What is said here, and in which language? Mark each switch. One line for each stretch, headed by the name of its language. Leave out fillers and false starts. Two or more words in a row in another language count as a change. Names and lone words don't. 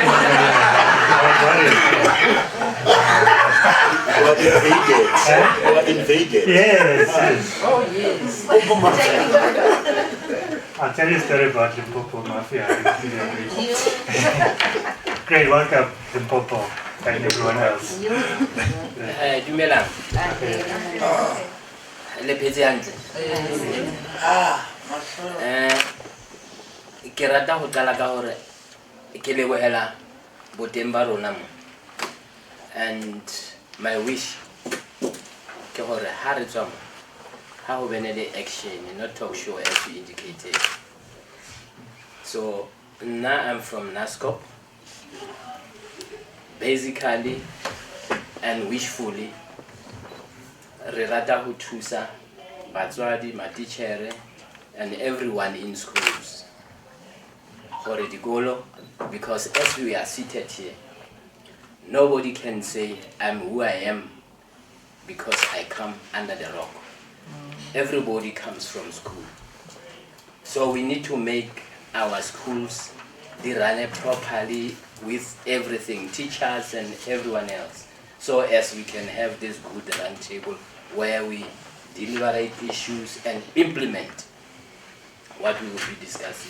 English: Invaded. Yes, yes. Oh, yes. I'll tell you a story about Limpopo mafia. Great, welcome Limpopo and everyone else.
Southern Sotho: Dumelang. Le phetse hantle. Ke rata ho qala ka hore ke lebohela boteng ba rona mo.
English: And my wish
Southern Sotho: ke hore ha re tswa mo ha ho bene le
English: action, not talk show as you indicated. So now I'm from NASCOP, basically and wishfully
Southern Sotho: re rata ho thusa batswadi, matitjhere
English: and everyone in schools
Southern Sotho: hore dikolo,
English: because as we are seated here, nobody can say I'm who I am because I come under the rock. Everybody comes from school. So we need to make our schools run properly with everything, teachers and everyone else, so as we can have this good round table where we deliberate issues and implement what we will be discussing.